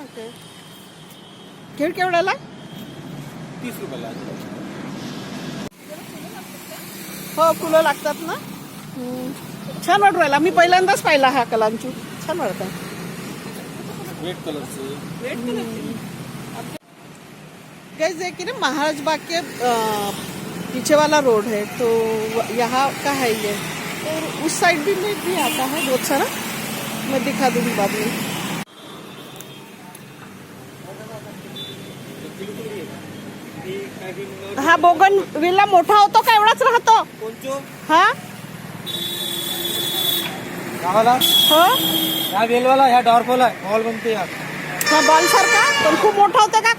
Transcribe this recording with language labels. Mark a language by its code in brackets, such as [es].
[mr] Okay. खेळ केवढ्याला? 30 रुपयाला आहे। हो, फुलं लागतात ना। छान वाटू राहिला, मी पहिल्यांदाच पाहिला हा कलांचू, छान वाटतं। रेड कलरचे। [hi] गाइस, देखिए ना, महाराज बाग के पीछे वाला रोड है, तो यहाँ का है ये। और उस साइड भी आता है बहुत सारा, मैं दिखा दूंगी बाद में। [mr] हा बोगन विला मोठा होतो का एवढाच राहतो? कोणतो? हा, गावाला हो, ह्या वेलवाला, ह्या डॉर्फोला बॉल बनते यार। हा, बॉल सारखा पण खूप मोठा होता का?